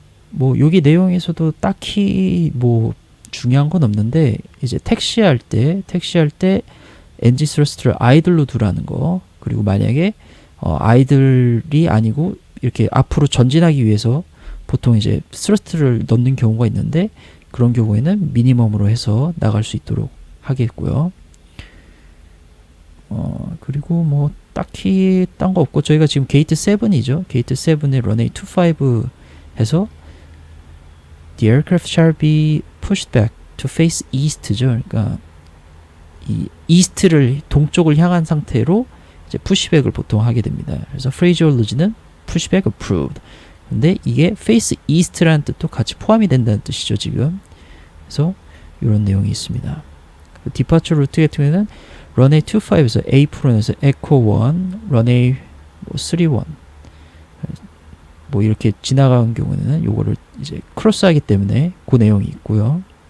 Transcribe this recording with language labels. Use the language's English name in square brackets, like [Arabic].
[Korean] 뭐 여기 내용에서도 딱히 뭐 중요한 건 없는데 이제 택시할 때 엔진 스러스트를 아이들로 두라는 거, 그리고 만약에 아이들이 아니고 이렇게 앞으로 전진하기 위해서 보통 이제 스러스트를 넣는 경우가 있는데 그런 경우에는 미니멈으로 해서 나갈 수 있도록 하겠고요. 그리고 뭐 딱히 딴 거 없고 저희가 지금 게이트 7이죠. 게이트 7에 [English] runway 25 [Korean] 해서 [English] the aircraft shall be pushed back to face east죠. [Korean] 그러니까 이 east를 동쪽을 향한 상태로 이제 pushback을 보통 하게 됩니다. 그래서 phraseology는 pushback approved. 근데 이게 face east라는 뜻도 같이 포함이 된다는 뜻이죠, 지금. 그래서 이런 내용이 있습니다. 디파처 루트 같은 경우에는 runway 25에서 Apron에서 Echo 1, runway 31 뭐 이렇게 지나가는 경우에는 요거를 이제 크로스하기 때문에 그 내용이 있고요.